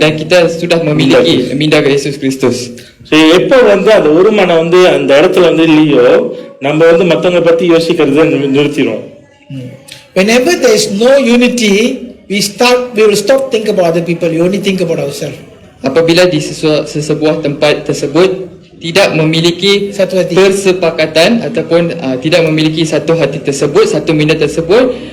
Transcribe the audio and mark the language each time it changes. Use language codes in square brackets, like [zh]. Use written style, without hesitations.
[ms] dan kita sudah memiliki minda Yesus Kristus. [ta] So எப்போ வந்து அந்த ஒரு மனம் வந்து அந்த இடத்துல வந்து இல்லையோ, நம்ம வந்து மற்றவங்க பத்தி யோசிக்கிறத நிறுத்திடும். [en] Whenever there is no unity, we will stop think about other people. We only think about ourselves. [ms] Apabila di sesebuah tempat tersebut tidak memiliki Satu hati. persepakatan ataupun tidak memiliki satu hati tersebut, satu minda tersebut,